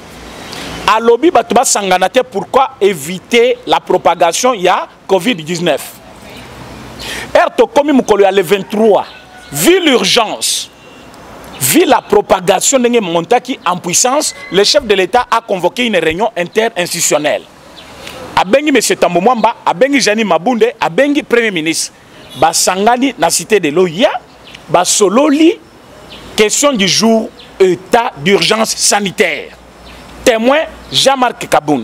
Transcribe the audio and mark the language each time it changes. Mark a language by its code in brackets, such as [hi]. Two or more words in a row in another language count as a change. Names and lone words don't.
[fr] À lobby, pourquoi éviter la propagation il y a Covid-19. Le 23, vu l'urgence, vu la propagation de Montaki en puissance, le chef de l'État a convoqué une réunion interinstitutionnelle. [ln] Abengi M. Tambomamba, Abengi Jani Mabunde, Abengi [fr] Premier ministre. [ln] Basangani na cité de l'Oya, Basololi, [fr] question du jour, état d'urgence sanitaire. Témoin Jean-Marc Kabound.